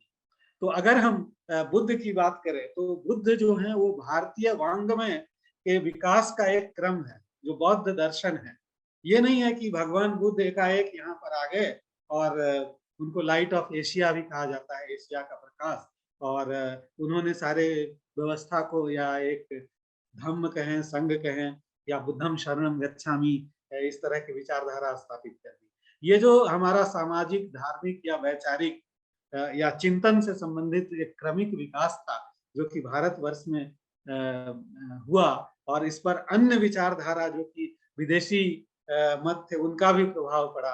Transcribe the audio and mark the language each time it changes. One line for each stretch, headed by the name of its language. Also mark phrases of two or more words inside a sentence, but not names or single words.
Hindi: तो अगर हम बुद्ध की बात करें तो बुद्ध जो है वो भारतीय वांग्मय के विकास का एक क्रम है, जो बौद्ध दर्शन है। ये नहीं है कि भगवान बुद्ध एकाएक यहाँ पर आ गए, और उनको लाइट ऑफ एशिया भी कहा जाता है, एशिया का प्रकाश, और उन्होंने सारे व्यवस्था को, या एक धम्म कहें, संघ कहें, या
Pali: बुद्धम शरणम गच्छामि,
Hindi: इस तरह की विचारधारा स्थापित कर दी। ये जो हमारा सामाजिक, धार्मिक या वैचारिक या चिंतन से संबंधित एक क्रमिक विकास था, जो कि भारतवर्ष में हुआ, और इस पर अन्य विचारधारा जो कि विदेशी मत थे, उनका भी प्रभाव पड़ा।